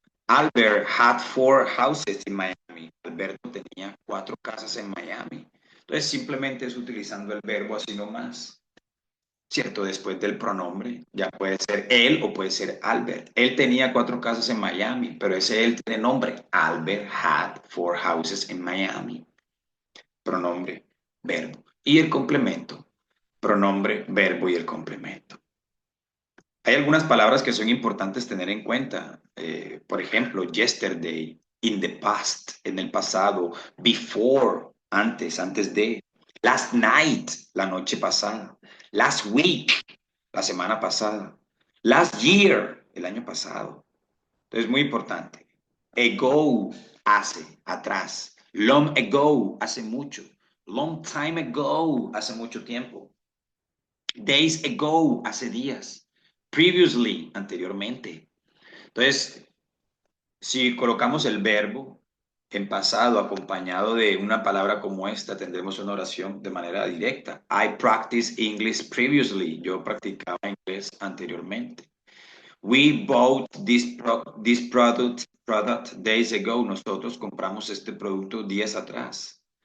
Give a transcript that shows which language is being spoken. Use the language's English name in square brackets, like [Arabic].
[English] Albert had 4 houses in Miami. [Spanish] Alberto tenía 4 casas en Miami. Entonces simplemente es utilizando el verbo así nomás, ¿cierto? Después del pronombre, ya puede ser él o puede ser Albert. Él tenía 4 casas en Miami, pero ese él tiene nombre. [English] Albert had 4 houses in Miami. [Spanish] Pronombre, verbo. Y el complemento, pronombre, verbo y el complemento. Hay algunas palabras que son importantes tener en cuenta. Por ejemplo, yesterday, [English] in the past, [Spanish] en el pasado, before, antes, antes de, [English] last night, [Spanish] la noche pasada, [English] last week, [Spanish] la semana pasada, [English] last year, [Spanish] el año pasado. Entonces, muy importante. Ago, hace, atrás. [English] Long ago, [Spanish] hace mucho. [English] Long time ago, [Spanish] hace mucho tiempo. [English] Days ago, [Spanish] hace días. Previously, anteriormente. Entonces, si colocamos el verbo en pasado acompañado de una palabra como esta, tendremos una oración de manera directa. [English] I practiced English previously. [Spanish] Yo practicaba inglés anteriormente. [English] We bought this product days ago. [Spanish] Nosotros compramos este producto días atrás.